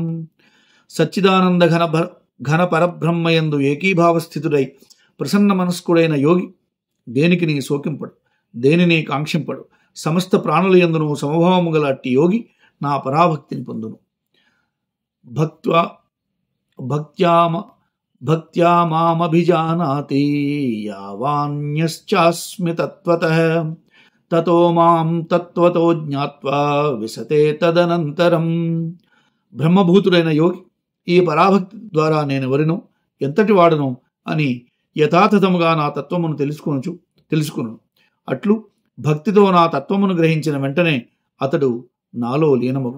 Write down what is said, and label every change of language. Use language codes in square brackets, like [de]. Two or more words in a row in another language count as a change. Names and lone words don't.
[te] సచ్చిదానంద ఘన పరబ్రహ్మయందు ఏకీభావస్థితుడై ప్రసన్న మనస్కుడైన యోగి దేనికి నీ శోకింపడు, దేనిని కాంక్షింపడు. సమస్త ప్రాణుల యందును సమభావము గల అట్టి యోగి నా పరాభక్తిని పొందును. [sa] భక్త్యా మామభిజానాతి యావాన్యశ్చాస్మి తత్వతః తతో మాం తత్వతో జ్ఞాత్వా విశతే తదనంతరం. [te] బ్రహ్మభూతుడైన యోగి ఈ పరాభక్తి ద్వారా నేనెవరినో ఎంతటి వాడను అని యథాతథముగా నా తత్వమును తెలుసుకును. అట్లు భక్తితో నా తత్వమును గ్రహించిన వెంటనే అతడు నాలో లీనమగు.